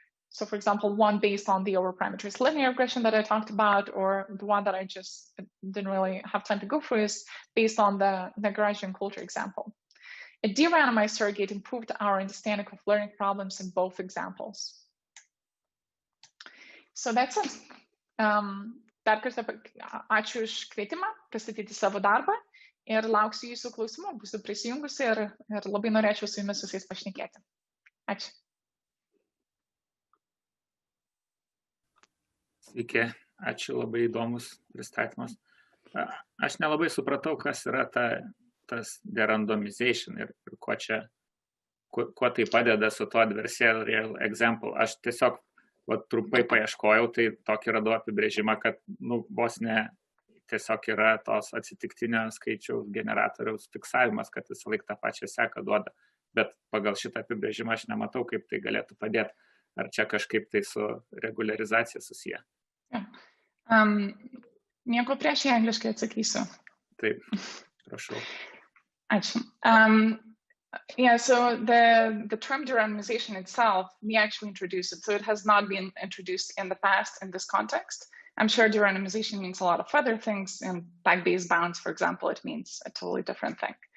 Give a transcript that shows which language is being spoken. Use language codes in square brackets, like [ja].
[en] So for example, one based on the overparameterized linear regression that I talked about, or the one that I just didn't really have time to go through is based on the Lagrangian culture example. A de-randomized surrogate improved our understanding of learning problems in both examples. So that's it. [lt] Dar kartą ačiū už kvietimą pristatyti savo darbą ir lauksiu jūsų klausimų, būsiu prisijungusi ir labai norėčiau su jumis visais pašnekėti. Ačiū. Sveiki, ačiū, labai įdomus pristatymas. Aš nelabai supratau, kas yra tas de-randomization ir kuo tai padeda su to adversarial example. Aš tiesiog trumpai paieškojau, tai tokį radau apibrėžimą, kad vos ne tiesiog yra tos atsitiktinio skaičiaus generatoriaus fiksavimas, kad visą laiką tą pačią seką duoda. Bet pagal šitą apibrėžimą aš nematau, kaip tai galėtų padėti. Ar čia kažkaip tai su regularizacija susiję? Nieko prieš, jei angliškai atsakysiu. Taip, prašau. Ačiū. [en] Yeah, so the term de-randomization itself, we actually introduced it. So it has not been introduced in the past in this context. I'm sure de-randomization means a lot of other things. In back-based bounds, for example, it means a totally different thing.